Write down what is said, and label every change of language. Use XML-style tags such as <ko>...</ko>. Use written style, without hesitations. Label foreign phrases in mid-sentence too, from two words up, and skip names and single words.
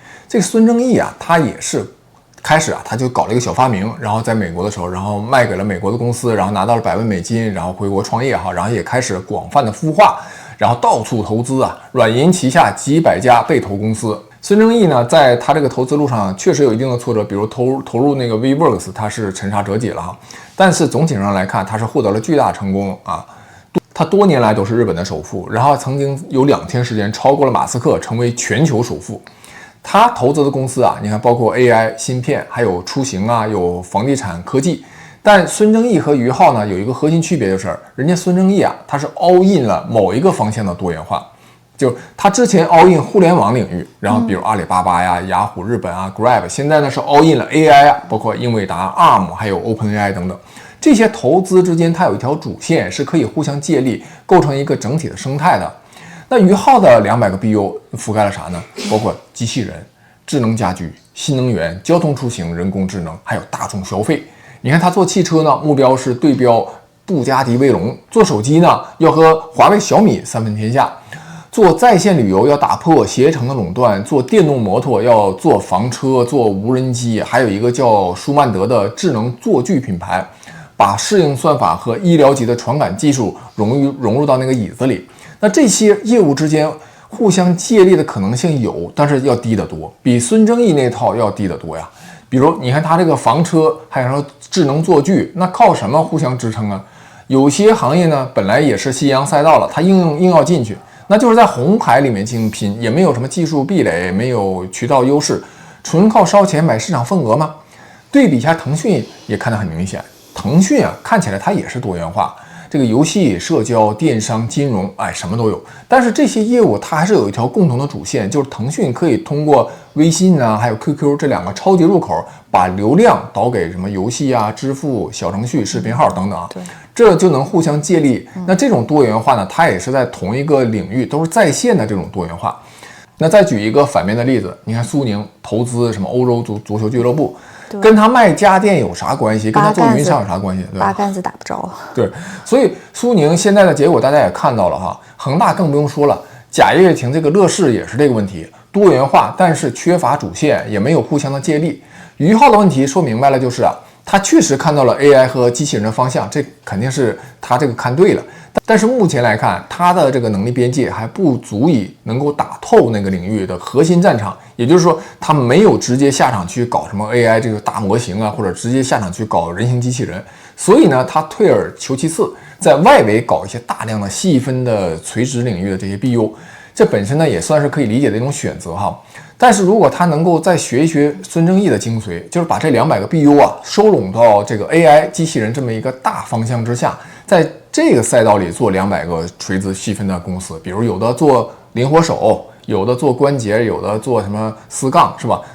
<zh>這個孫正義啊，他也是開始啊，他就搞了一個小發明，然後在美國的時候，然後賣給了美國的公司，然後拿到了100万美金，然後回国創業哈，然後也開始廣泛的孵化，然後到處投資啊，軟銀旗下幾百家被投公司。孫正義呢，在他這個投資路上確實有一定的挫折，比如投入那個 WeWorks，他是沉沙折戟了哈，但是總體上來看，他是獲得了巨大成功啊。他多年來都是日本的首富，然後曾經有2天時間超過了馬斯克，成為全球首富。他投資的公司啊，你看包括 AI、芯片，還有出行啊，有房地產、科技。但孫正義和於浩呢，有一個核心區別，就是人家孫正義啊，他是</zh> <en>all in</en> <zh>了某一個方向的多元化。就他之前</zh> <en>all in</en> <zh>互聯網領域，然後比如阿里巴巴呀、雅虎日本啊、Grab， 現在呢是</zh> <en>all in</en> <zh>了 AI 啊，包括英偉達、ARM， 還有 OpenAI 等等。這些投資之間，它有一條主線，是可以互相借力，構成一個整體的生態的。那於浩的200個 BU 覆蓋了啥呢？包括機器人、智能家居、新能源、交通出行、人工智能，還有大眾消費。你看他做汽車呢，目標是對標布加迪威龍；做手機呢，要和華為、小米3分天下；做在線旅遊要打破攜程的壟斷；做電動摩托要做房車、做無人機，還有一個叫舒曼德的智能座具品牌。把適應算法和醫療級的傳感技術融入到那個椅子裡，那這些業務之間互相借力的可能性有，但是要低得多，比孫正義那套要低得多呀。比如你看他這個房車，還有說智能座具，那靠什麼互相支撐啊？有些行業呢本來也是夕陽賽道了，他硬要進去，那就是在紅海裡面進行拼，也沒有什麼技術壁壘，沒有渠道優勢，純靠燒錢買市場份額嗎？對比一下騰訊也看得很明顯。騰訊啊，看起來它也是多元化，這個遊戲、社交、電商、金融，什麼都有。但是這些業務它還是有一條共同的主線，就是騰訊可以通過微信啊，還有 QQ 這2個超級入口，把流量導給什麼遊戲啊、支付、小程序、視頻號等等，對，這就能互相借力。那這種多元化呢，它也是在同一個領域，都是在線的這種多元化。那再舉一個反面的例子，你看蘇寧投資什麼歐洲足球俱樂部。跟他賣家電有啥關係？跟他做雲商有啥關係？对吧？八竿子打不着。对，所以苏宁现在的結果大家也看到了哈，恒大更不用說了，賈跃亭這個樂視也是這個問題，多元化但是缺乏主線，也沒有互相的借力。於浩的問題說明白了，就是啊，他確實看到了 AI 和機器人的方向，這肯定是他這個看對了。但是目前來看，他的這個能力邊界還不足以能夠打透那個領域的核心戰場，也就是說，他沒有直接下場去搞什麼 AI 這個大模型啊，或者直接下場去搞人形機器人。所以呢，他退而求其次，在外圍搞一些大量的細分的垂直領域的這些 BU， 這本身呢也算是可以理解的一種選擇哈。但是如果他能夠再學一學孫正義的精髓，就是把這200個 BU 啊收攏到這個 AI 機器人這麼一個大方向之下，在這個賽道裡做200個垂直細分的公司，比如有的做靈活手，有的做關節，有的做什麼絲槓，是吧？</zh>